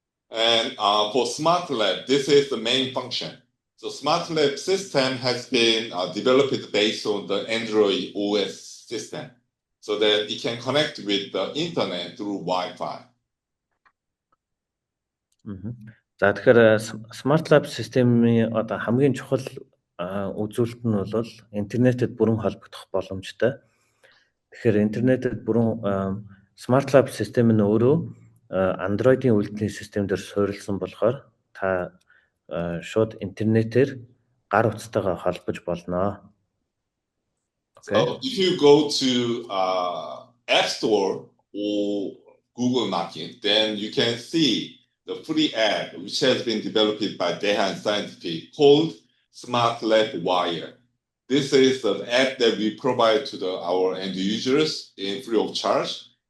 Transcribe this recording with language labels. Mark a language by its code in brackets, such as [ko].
[en] And for Smart Lab, this is the main function. So Smart Lab system has been developed based on the Android OS system, so that it can connect with the internet through Wi-Fi. [mn] За тэгэхээр Smart Lab системийн одоо хамгийн чухал үзүүлэлт нь бол интернетэд бүрэн холбогдох боломжтой. Тэгэхээр интернетэд бүрэн Smart Lab систем нь өөрөө Android-ийн үйлдвэрийн системээр суурилсан болохоор та шууд интернетээр гар утастайгаа холбож болно. [en] Okay. So if you go to App Store or Google Market, then you can see the free app which has been developed by Daehan Scientific called Smart Lab Wire. This is an app that we provide to our end users in free of charge.